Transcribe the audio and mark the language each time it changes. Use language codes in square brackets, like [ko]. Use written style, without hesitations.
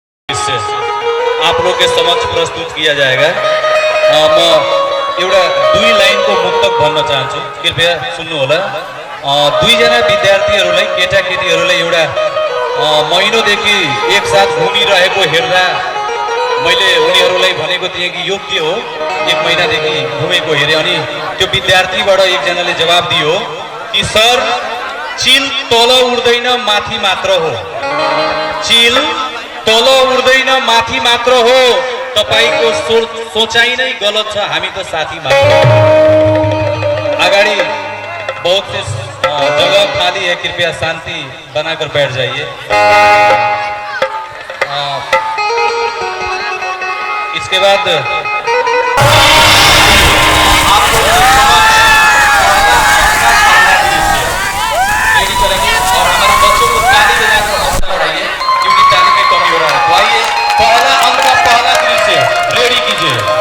[hi] दृश्य आप लोग के समक्ष प्रस्तुत किया जाएगा। [ne] म एउटा दुई लाइनको मुक्तक भन्न चाहन्छु, कृपया सुन्नुहोला। दुईजना विद्यार्थीहरूलाई, केटाकेटीहरूलाई एउटा महिनोदेखि एकसाथ घुमिरहेको हेर्दा मैले उनीहरूलाई भनेको थिएँ कि यो के हो, एक महिनादेखि घुमेको हेरेँ। अनि त्यो विद्यार्थीबाट एकजनाले जवाब दियो कि सर, चिल तल उड्दैन माथि मात्र हो, चिल तल उड्दैन माथि मात्र हो, तपाईको सोचाइ नै गलत छ, हामी त साथी मात्र। [hi] अगाडि बहुत से जगह खाली है, कृपया शांति बनाकर बैठ जाइए। इसके बाद आप रेडी करेंगे और हमारे बच्चों को ताली बजाकर हौसला बढ़ाइए, क्योंकि ताली में कमी हो रहा है। तो आइए, पहला अंक का पहला दृश्य रेडी कीजिए।